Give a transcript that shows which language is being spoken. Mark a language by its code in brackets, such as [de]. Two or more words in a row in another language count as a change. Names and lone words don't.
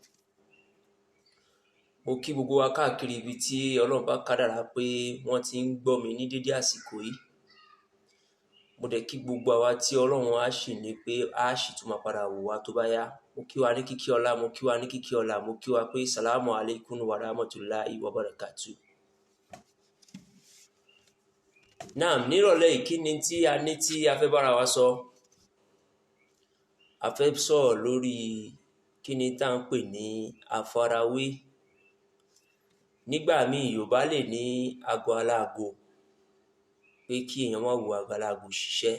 [yo] Mo kí gbogbo wa káàkiri ibi tí Ọlọ́run bá kádàrá pé wọ́n ti ń gbọ́ mi ní dédé àsìkò yìí. Mo dẹ̀ kí gbogbo àwa tí Ọlọ́run á ṣì ní pé á ṣì tún máa padà wò wá tó bá yá. Mo kí wa ní kíkí ọlá, mo kí wa pé [ar] سلام عليكم ورحمة الله وبركاته. [yo] Náà nírọ̀lẹ́ yìí kí ni tí a ní tí a fẹ́ bára wa sọ? A fẹ́ sọ̀rọ̀ lórí kí ni tá à ń pè ní àfarawé. Nígbà míì Yorùbá lè ní ago aláago pé kí èèyàn má wo ago aláago ṣiṣẹ́.